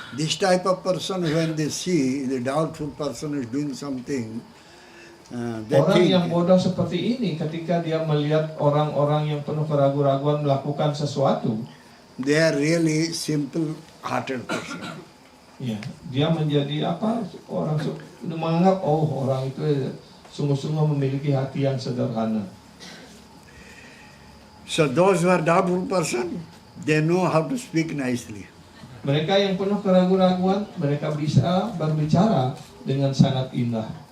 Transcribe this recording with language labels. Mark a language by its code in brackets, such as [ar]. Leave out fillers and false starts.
[en] This type of person, when they see the doubtful person is doing something, they [id] Orang [en] think, [id] yang bodoh seperti ini ketika dia melihat orang-orang yang penuh keraguan-raguan melakukan sesuatu, [en] they are really simple-hearted person. [id] ya, dia menjadi apa? Orang menganggap orang itu sungguh-sungguh memiliki hati yang sederhana. [en] So those who are doubtful person, they know how to speak nicely. [id] Mereka yang penuh keraguan-raguan, mereka bisa berbicara dengan sangat indah.